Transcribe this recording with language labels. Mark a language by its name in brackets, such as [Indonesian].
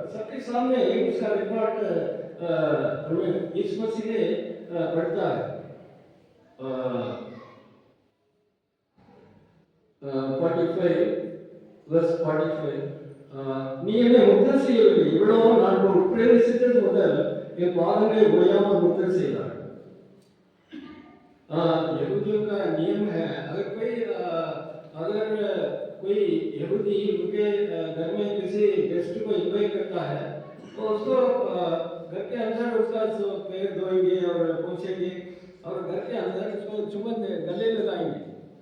[Hindi] सबके सामने उसका रिपोर्ट यीशु मसीह ने पढ़ता है। [Tamil] 45 verse 45 நீ என்னை முத்தம் செய்யவில்லை, இவ்வளவு நான் உட்பிரவேசித்தது முதல் என் பாதங்களை ஓயாமல் முத்தம் செய்தார்। [Hindi] यहूदियों का नियम है, अगर कोई यहूदी उनके घर में किसी गेस्ट को इनवाइट करता है तो उसको घर के अंदर उसका पैर धोएंगे और पोंछेंगे और घर के अंदर उसको चुम्बन गले लगाएंगे।